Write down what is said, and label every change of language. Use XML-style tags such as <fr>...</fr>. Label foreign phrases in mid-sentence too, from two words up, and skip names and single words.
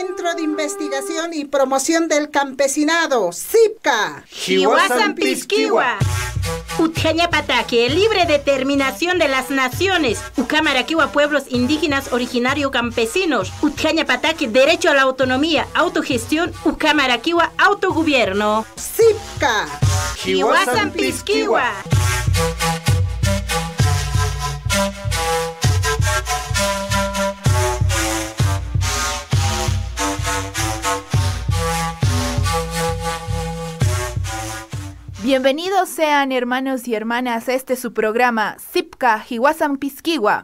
<es>Centro de Investigación y Promoción del Campesinado, CIPCA.</es> <ay>Hiwasan Pisquiwa. Utjaña Pataque,</ay> <es>libre determinación de las naciones. Ucamaraquiwa, pueblos indígenas originarios campesinos.</es> <ay>Utjaña Pataque,</ay> <es>derecho a la autonomía, autogestión. Ucamaraquiwa, autogobierno. CIPCA. Hiwasan Pisquiwa. Bienvenidos sean hermanos y hermanas a este su programa CIPCA Hiwasan Pisquiwa.</es>